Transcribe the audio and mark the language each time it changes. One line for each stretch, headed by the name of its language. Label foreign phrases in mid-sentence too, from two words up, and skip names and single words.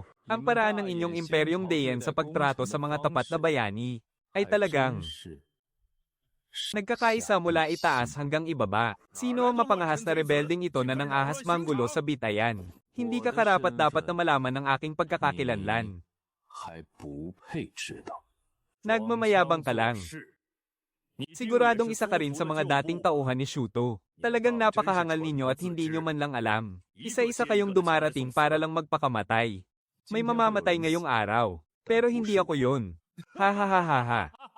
Filipino: Ang paraan ng inyong imperyong Dayan sa pagtrato sa mga tapat na bayani ay talagang nagkakaisa mula itaas hanggang ibaba. Sino ang mapangahas na rebelding ito na nang ahas manggulo sa bitayan? Hindi ka karapat-dapat na malaman ng aking pagkakakilanlan.
Chinese: 还不配知道。
Filipino: Nagmamayabang ka lang. Siguradong isa ka rin sa mga dating tauhan ni Shuto. Talagang napakahangal ninyo at hindi nyo man lang alam. Isa-isa kayong dumarating para lang magpakamatay. May mamamatay ngayong araw. Pero hindi ako yun. Ha ha ha ha ha.